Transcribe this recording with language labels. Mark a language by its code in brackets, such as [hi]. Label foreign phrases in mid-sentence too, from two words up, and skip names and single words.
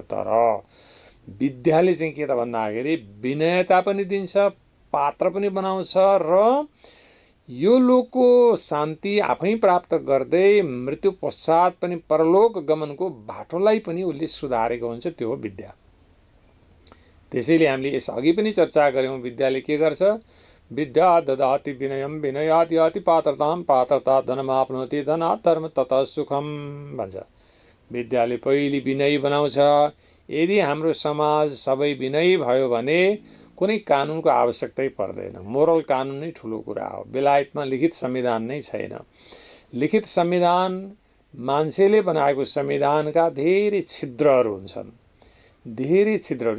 [ne] तर विद्याले चाहिँ के त भन्दाखेरि विनयता पनि दिन्छ, पात्र पनि बनाउँछ, र यो लोकको शान्ति आफै प्राप्त गर्दै मृत्यु पश्चात पनि परलोक गमनको बाटोलाई पनि उसले सुधारेको हुन्छ, त्यो हो विद्या। त्यसैले हामीले यसअघि पनि चर्चा गऱ्यौँ, विद्याले के गर्छ, [sa] विद्या ददाति विनयम विनयात् याति पात्रताम पात्रता धनमाप्नोति धनात् धर्म ततः सुखम भन्छ। [ne] विद्याले पहिले विनयी बनाउँछ। यदि हाम्रो समाज सबै विनयी भयो भने कुनै कानुनको आवश्यकतै पर्दैन। मोरल कानुन नै ठुलो कुरा हो। बेलायतमा लिखित संविधान नै छैन। लिखित संविधान मान्छेले बनाएको संविधानका धेरै छिद्रहरू हुन्छन्, धेरै छिद्रहरू।